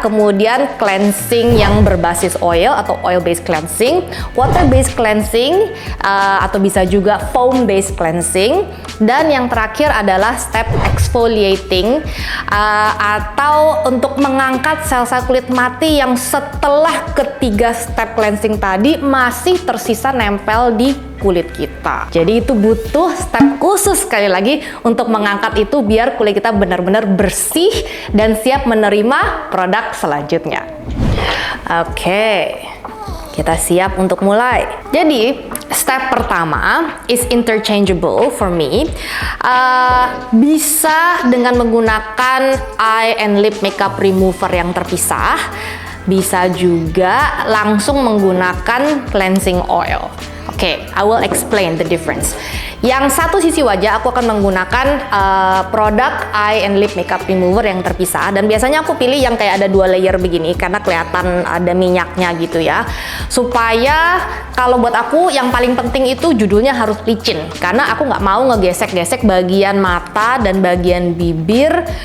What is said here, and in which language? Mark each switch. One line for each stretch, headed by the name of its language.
Indonesian: Kemudian cleansing yang berbasis oil atau oil based cleansing, water based cleansing atau bisa juga foam based cleansing, dan yang terakhir adalah step exfoliating atau untuk mengangkat sel-sel kulit mati yang setelah ketiga step cleansing tadi masih tersisa nempel di kulit kita. Jadi itu butuh step khusus sekali lagi untuk mengangkat itu biar kulit kita benar-benar bersih dan siap menerima produk selanjutnya. Oke, kita siap untuk mulai. Jadi step pertama
English: is interchangeable for me.
Indonesian: Bisa dengan menggunakan eye and lip makeup remover yang terpisah. Bisa juga langsung menggunakan cleansing oil.
English: Oke, I will explain the difference.
Indonesian: Yang satu sisi wajah aku akan menggunakan produk eye and lip makeup remover yang terpisah, dan biasanya aku pilih yang kayak ada 2 layer begini karena kelihatan ada minyaknya gitu ya. Supaya kalau buat aku yang paling penting itu judulnya harus licin, karena aku nggak mau ngegesek-gesek bagian mata dan bagian bibir.